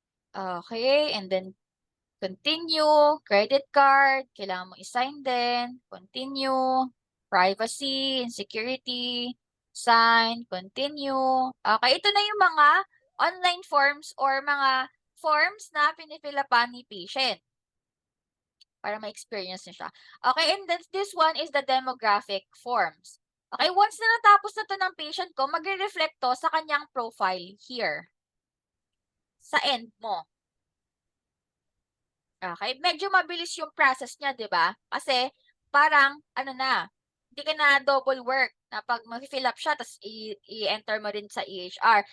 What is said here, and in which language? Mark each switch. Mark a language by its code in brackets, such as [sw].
[tl] Okay, and then continue, credit card, kailangan mo i-sign din, continue, privacy and security, sign, continue. Okay, ito na yung mga online forms or mga forms na pinifilapan ni patient para ma-experience niya siya. [en] Okay, and then this one is the demographic forms. [tl] Okay, once na natapos na to ng patient ko, magre-reflect to sa kanyang profile here. Sa end mo. Okay, medyo mabilis yung process niya, 'di ba? Kasi parang ano na, hindi ka na double work na pag ma-fill up siya tapos i-enter mo rin sa EHR.